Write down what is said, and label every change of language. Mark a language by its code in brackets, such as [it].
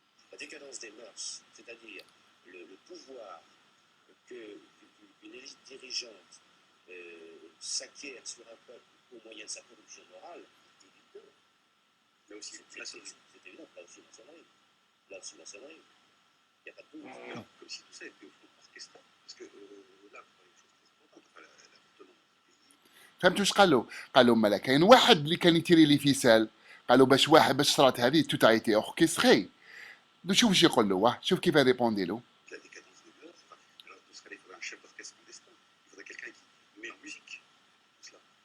[fr] La décadence des mœurs, c'est-à-dire le pouvoir qu'une élite dirigeante s'acquiert sur un peuple au moyen de sa corruption morale, c'est évident. Là aussi, c'est évident, là aussi maçonnerie. Là aussi maçonnerie. Il n'y a pas de doute. comme si tout ça était au fond orchestré. Parce que là, vous parlez de choses très importantes, enfin, l'appartement du pays. [ar] فهمتوا ايش قالوا مالا كاين واحد اللي كان يتيري لي فيسال، قالوا باش صرات هذه توت ايتي اوركستري. شوف ايش يقول له، شوف كيف ريبوندي له. [fr] La décadence des mœurs, enfin, alors, dans ce cas-là, il faudrait un chef d'orchestre clandestin. Il faudrait quelqu'un qui met en musique tout cela.